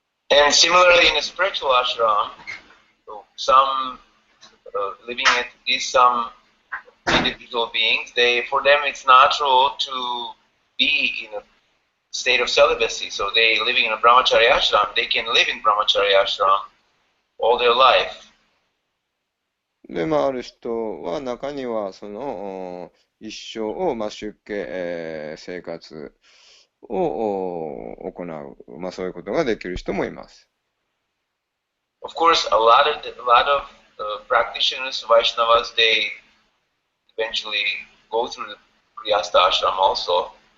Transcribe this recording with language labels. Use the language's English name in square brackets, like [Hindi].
[English] And similarly, in a spiritual ashram, some living entities, some individual beings, for them it's natural to be in a state of celibacy. So they living in a brahmacharya ashram, they can live in brahmacharya ashram all their life. [Japanese] で、ある人は、中には、一生を、出家、生活を行う、そういうことができる人もいます。 [English] Of course, a lot of practitioners, Vaishnavas, they eventually go through the Grihastha ashram also.